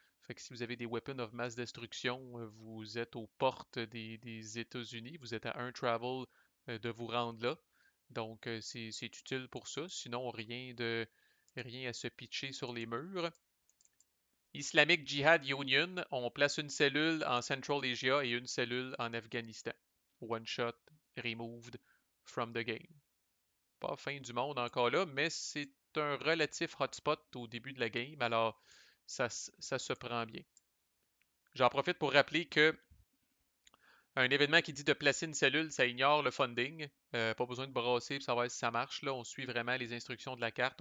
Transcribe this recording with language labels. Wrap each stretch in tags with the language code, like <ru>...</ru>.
<fr>Fait que si vous avez des weapons of mass destruction, vous êtes aux portes des États-Unis. Vous êtes à un travel de vous rendre là. Donc, c'est utile pour ça. Sinon, rien à se pitcher sur les murs. Islamic Jihad Union, on place une cellule en Central Asia et une cellule en Afghanistan.</fr> <en>One shot, removed from the game.</en> <fr>Pas fin du monde encore là, mais c'est un relatif hotspot au début de la game, alors ça se prend bien. J'en profite pour rappeler que un événement qui dit de placer une cellule, ça ignore le funding. Pas besoin de brasser pour savoir si ça marche. Là, on suit vraiment les instructions de la carte.</fr>